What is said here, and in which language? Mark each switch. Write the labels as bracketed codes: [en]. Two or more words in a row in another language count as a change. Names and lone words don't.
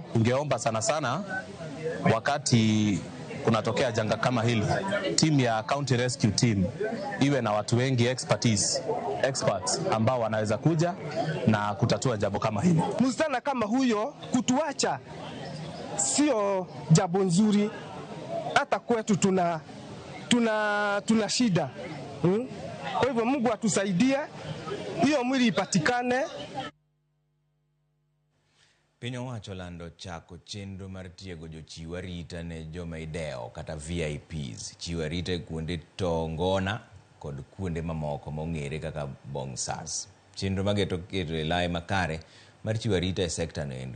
[sw] Ungeomba sana sana wakati kunatokea janga kama hili, timu ya County Rescue Team iwe na watu wengi experts ambao wanaweza kuja na kutatua jambo kama hili. Msichana kama huyo kutuacha sio jambo nzuri, hata kwetu tuna shida. Kwa hivyo Mungu atusaidie hiyo mwili ipatikane. [luo] Piny owacho lando chako chenro mar tiego jochiw arita ne joma idewo kata VIPs. Chiwo arita e kuonde tongona kod kuonde mamoko mong'ere kaka bongsas. Chenro mageto e lai makare mar chiwo arita e sekta no endo.